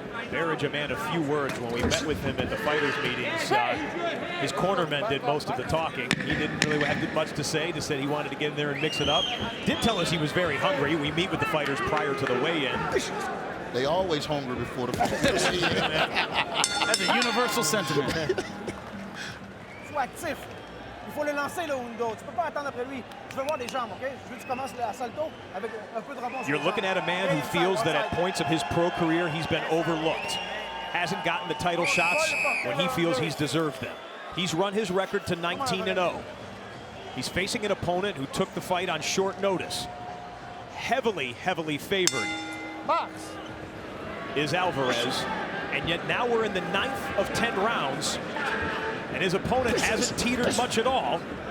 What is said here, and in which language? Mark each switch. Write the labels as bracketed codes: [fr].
[en] Berridge, a man of few words. When we met with him at the fighters meetings, his cornermen did most of the talking. He didn't really have much to say. Just said he wanted to get in there and mix it up. Did tell us he was very hungry. We meet with the fighters prior to the weigh-in. They always hungry before the fight. That's a universal sentiment. [fr] Sois actif. Il faut le lancer le Undo. Tu peux pas attendre après lui. Tu veux voir des jambes, OK? Je veux que tu commences le salto avec un peu de rebond. [en] You're looking at a man who feels that at points of his pro career he's been overlooked. Hasn't gotten the title shots when he feels he's deserved them. He's run his record to 19-0. He's facing an opponent who took the fight on short notice. Heavily favored is Alvarez, and yet now we're in the 9th of 10 rounds, and his opponent hasn't teetered much at all.